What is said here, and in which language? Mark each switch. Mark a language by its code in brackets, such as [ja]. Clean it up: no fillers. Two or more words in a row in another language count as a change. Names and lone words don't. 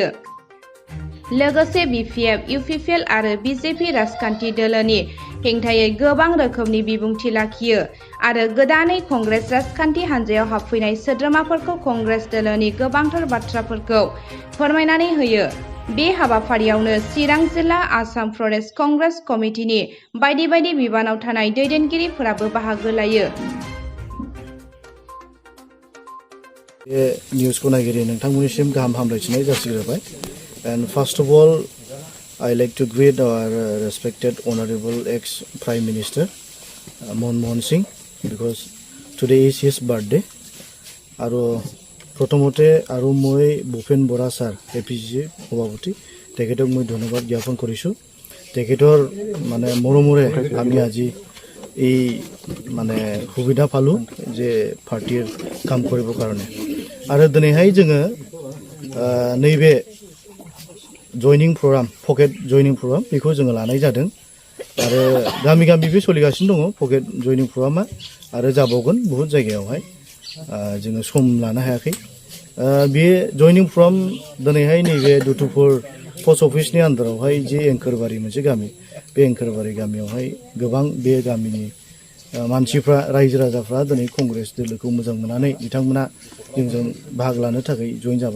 [brx] लोगोसे बिपिएफ, इउपिपिएल आरो बिजेपि राजखान्थि दोलोनि हेंथायै गोबां रोखोमनि बिबुंथि लाखियो आरो गोदानै कंग्रेस राजखान्थि हान्जायाव हाबफैनाय सोद्रोमाफोरखौ कंग्रेस दोलोनि गोबांथार बाथ्राफोरखौ फोरमायनानै होयो। बे हाबाफारियावनो चिरां जिल्ला आसाम प्रदेश कंग्रेस कमिटिनि बायदि बायदि बिबानाव थानाय दैदेनगिरिफोराबो बाहागो लायो। बे निउसखौ नायगिरि नोंथांमोननिसिम गाहाम हामलायथिनाय जासिग्रोबाय। [en] And first of all, I like to greet our respected Honorable ex-Prime Minister Manmohan Singh because today is his birthday. [as] আৰু প্ৰথমতে আৰু মই ভূপেন বৰা ছাৰ এপিজি সভাপতি তেখেতক মই ধন্যবাদ জ্ঞাপন কৰিছোঁ। তেখেতৰ মানে মৰমৰে আমি আজি এই মানে সুবিধা পালোঁ যে পাৰ্টিৰ কাম কৰিবৰ কাৰণে। [brx] আৰু দিনैहाय जोङो नैबे जयनिं प्रग्राम पकेट जयनिं प्रग्राम बेखौ जोङो लानाय जादों आरो गामि गामि बे सोलिगासिनो दङ पकेट जयनिं प्रग्रामा आरो जाबावगोन बहुत जायगायावहाय जोङो सम लानो हायाखै। बे जयनिं प्रग्राम दिनैहाय नैबे दुथुपुर पस्ट अफिसनि आन्दारावहाय जे एंखोरबारि मोनसे गामि बे एंखोरबारि गामियावहाय गोबां बे गामिनि मानसिफ्रा रायजो राजाफ्रा दिनै कंग्रेस दोलोखौ मोजां मोननानै बिथांमोना जोंजों बाहागो लानो थाखाय जइन जाबाय।